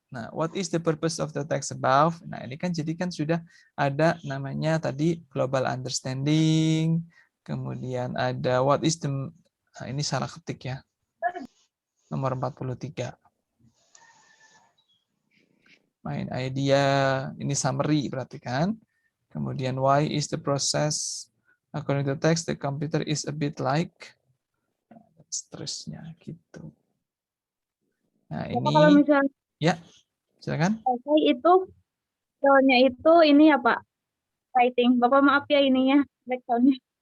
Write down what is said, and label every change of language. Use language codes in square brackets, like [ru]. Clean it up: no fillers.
[en] Nah, what is the purpose of the text above? [id] Nah, ini kan jadi kan sudah ada namanya tadi global understanding, kemudian ada [en] what is the, [id] nah ini salah ketik ya, nomor 43. Main idea, ini summary berarti kan. Kemudian [en] why is the process according to text the computer is a bit like, [id] seterusnya gitu. Nah, Bapak kalau ini misalnya ya, silakan. essay itu skill-nya itu ini ya Pak, writing. Bapak maaf ya ininya, background-nya.